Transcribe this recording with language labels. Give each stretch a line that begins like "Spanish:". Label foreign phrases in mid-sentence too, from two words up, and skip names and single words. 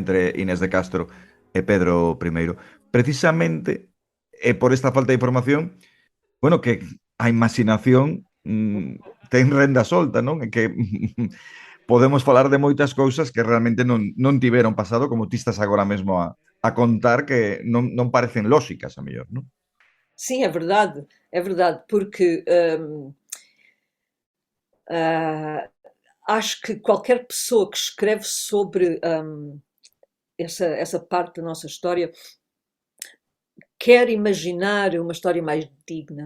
Galician: Entre Inés de Castro e Pedro I. Precisamente é por esta falta de información, bueno, que a imaginación ten renda solta, non? E que podemos falar de moitas cousas que realmente non tiveron pasado, como ti estás agora mesmo a contar, que non parecen lóxicas, a mellor, non?
Portuguese: Sim, é verdade, porque acho que qualquer pessoa que escreve sobre essa parte da nossa história quer imaginar uma história mais digna.